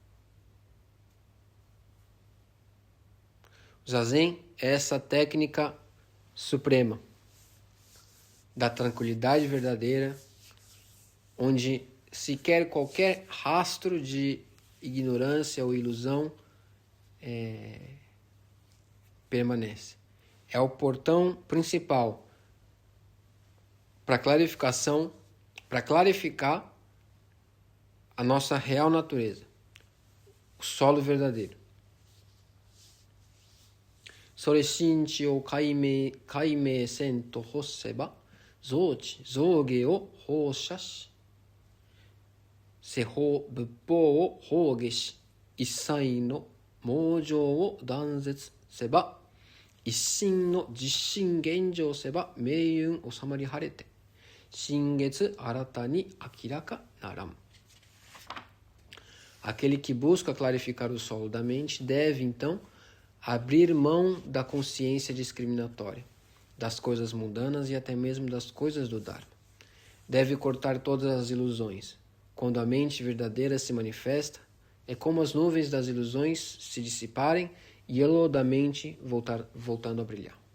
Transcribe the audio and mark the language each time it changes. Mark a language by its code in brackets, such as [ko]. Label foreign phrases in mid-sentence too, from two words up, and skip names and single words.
[pt] O Zazen é essa técnica suprema da tranquilidade verdadeira, onde sequer qualquer rastro de ignorância ou ilusão permanece. É o portão principal para clarificação, para clarificar a nossa real natureza, o solo verdadeiro. [ja] それ心地を開明せんと欲せば、雑知、雑解を放捨し、世法仏法を放下し、一切の妄情を断絶せば、一心の実心現成せば、迷雲収まり晴れて、心月新たに明らかならん. [pt] Aquele que busca clarificar o solo da mente deve, então, abrir mão da consciência discriminatória, das coisas mundanas e até mesmo das coisas do Dharma. Deve cortar todas as ilusões. Quando a mente verdadeira se manifesta, é como as nuvens das ilusões se dissiparem e o da mente voltando a brilhar.